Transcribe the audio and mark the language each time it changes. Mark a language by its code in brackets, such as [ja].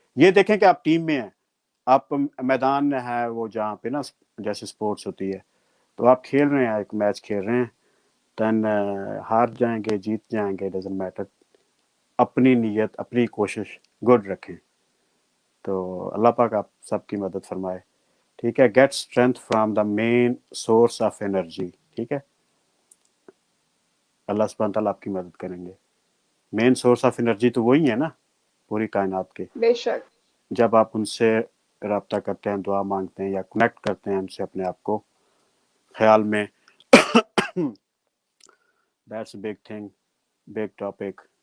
[ur] یہ دیکھیں کہ آپ ٹیم میں ہیں, آپ میدان ہے وہ جہاں پہ نا جیسے سپورٹس ہوتی ہے, تو آپ کھیل رہے ہیں, ایک میچ کھیل رہے ہیں, دین ہار جائیں گے جیت جائیں گے, [en] Doesn't matter. [ur] اپنی نیت اپنی کوشش گڈ رکھیں. تو اللہ پاک آپ سب کی مدد فرمائے. ٹھیک ہے. [en] Get strength from the main source of energy. [ur] ٹھیک ہے, اللہ سبحانہ تعالیٰ آپ کی مدد کریں گے. مین سورس آف انرجی تو وہی ہے نا پوری کائنات کے. بے شک. جب آپ ان سے رابطہ کرتے ہیں, دعا مانگتے ہیں یا کنیکٹ کرتے ہیں ان سے اپنے آپ کو خیال میں, [en] That's big thing, big topic.